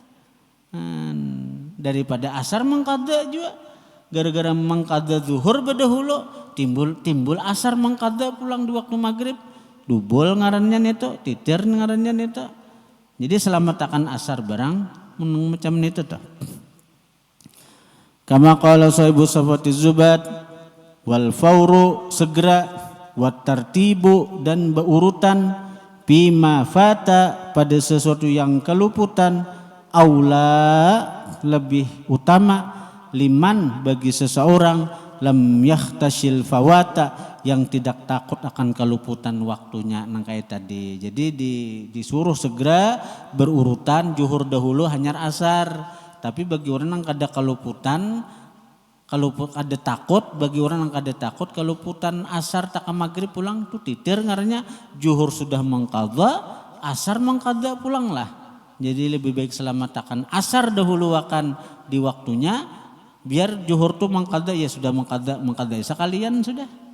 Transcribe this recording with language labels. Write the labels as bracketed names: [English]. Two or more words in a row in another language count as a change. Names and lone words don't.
[Indonesian] Daripada asar mengqadha juga. Gara-gara mengqadha zuhur berdahulu timbul asar mengqadha pulang di waktu maghrib. [Banjar] Dubul ngarannya itu, titir ngarannya itu. Jadi selamat akan asar barang macam itu tuh. [Arabic] كما قال صاحب صفوة الزبد والفور [Indonesian] segera [Arabic] والترتيب [Indonesian] dan berurutan [Arabic] بما فات [Indonesian] pada sesuatu yang keluputan aula lebih utama liman bagi seseorang [Arabic] لم يخش فواته [Indonesian] yang tidak takut akan keluputan waktunya nang kayak tadi. Jadi disuruh segera berurutan zuhur dahulu hanyar asar. Tapi bagi orang yang kada keluputan, kalau ada takut, bagi orang yang kada takut keluputan asar tak maghrib pulang tuh titir ngarannya zuhur sudah mengqadha, asar mengqadha pulanglah. Jadi lebih baik selamatkan asar dahulu akan di waktunya, biar zuhur tuh mengqadha ya sudah mengqadha sekalian sudah.